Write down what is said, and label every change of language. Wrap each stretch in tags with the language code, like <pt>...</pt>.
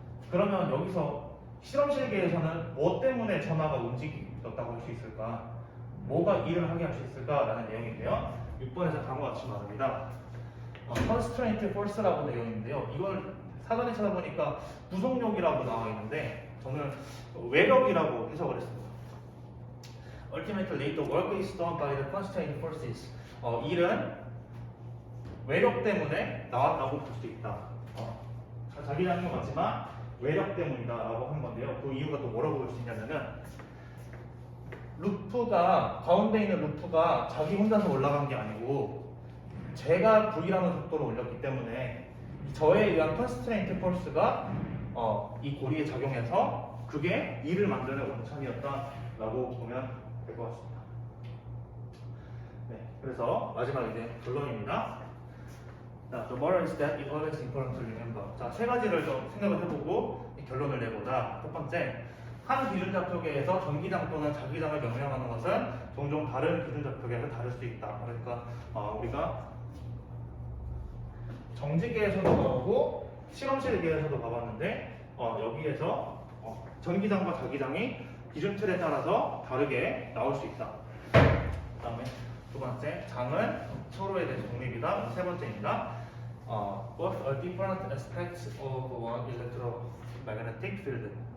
<ko>그러면 여기서 실험실계에서는 뭐 때문에 전하가 움직였다고 할 수 있을까? 뭐가 E를 하게 할 수 있을까라는 내용인데요. 6번에서 다음과 같이 말합니다. constraint force라고 되어 있는데요. 이걸 사전에 찾아보니까 부속력이라고 나와 있는데 저는 외력이라고 해석을 했습니다.</ko> <en>Ultimately, the work is done by the constraint forces.</en> <ko>일은 외력 때문에 나왔다고 볼 수 있다. 자기장인 것 같지만 외력 때문이다라고 한 건데요. 그 이유가 또 뭐라고 볼 수 있냐면은 루프가 가운데 있는 루프가 자기 혼자서 올라간 게 아니고 제가 V라는 속도로 올렸기 때문에 저에 의한 컨스트레인트 폴스가 이 고리에 작용해서 그게 E를 만드는 원천이었다라고 보면 될 것 같습니다. 네, 그래서 마지막 이제 결론입니다.</ko> <en>The moral is that it always important to remember.</en> <ko>자, 세 가지를 좀 생각을 해보고 결론을 내보자. 첫 번째, 한 기준좌표계에서 전기장 또는 자기장을 명령하는 것은 종종 다른 기준좌표계에서 다를 수 있다. 그러니까 우리가 정지계에서도 가보고 실험실계에서도 가봤는데 여기에서 전기장과 자기장이 기준 틀에 따라서 다르게 나올 수 있다. 그 다음에 두 번째, 장은 서로에 대해서 독립이다. 세 번째입니다.</ko> <en>Both are different aspects of one electromagnetic field.</en>